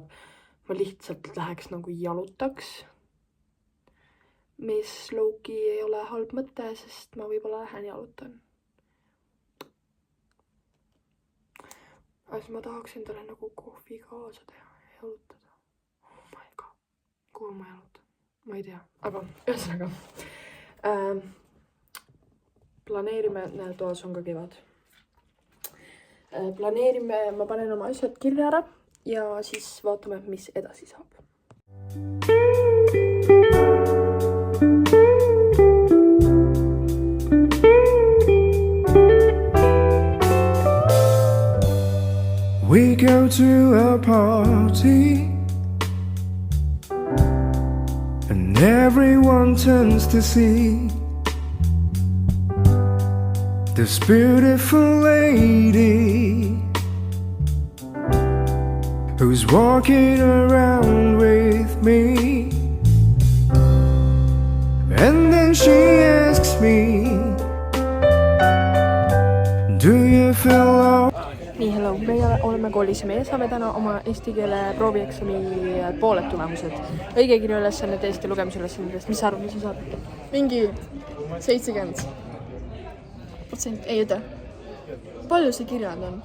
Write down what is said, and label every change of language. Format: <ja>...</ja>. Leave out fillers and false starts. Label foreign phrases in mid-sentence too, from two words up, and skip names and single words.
<et>Ma lihtsalt läheks nagu jalutaks. Mis Loki ei ole halb mõte, sest ma võib-olla lähen jalutan. Aga ma tahaks endale nagu kohvi kaasa teha ja jalutada.</et> <en>Oh my god.</en> <et>Kuhu ma jalutan? Ma ei tea. Aga ühesõnaga. Planeerime, toas on ka kevad. Planeerime, ma panen oma asjad kirja ära ja siis vaatame, mis edasi saab.</et> <en>We go to a party and everyone turns to see this beautiful lady who's walking around with me. And then she asks me, do you feel low?</en> <et>Nii, hello, meie oleme koolis ja meie saame täna oma eesti keele proovieksami pooled tulemused. Õigekirja ülesanned, eesti lugemise ülesannedest. Mis sa arvad, mis sa saad? Mingi 70%. Ei ütle. Palju see kirjand on?</et>